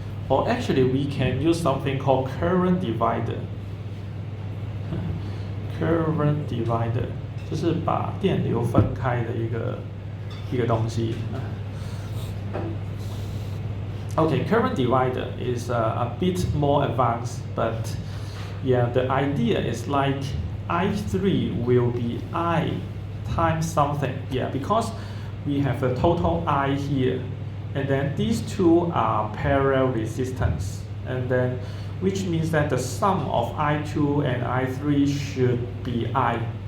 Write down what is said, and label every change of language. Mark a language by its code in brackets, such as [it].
[en] Or actually, we can use something called current divider. [zh] Current divider 就是把电流分开的一个东西。 [en] Okay, current divider is a bit more advanced, but yeah, the idea is like I3 will be I times something. Yeah, because we have a total I here, and then these two are parallel resistance, and then which means that the sum of I2 and I3 should be I.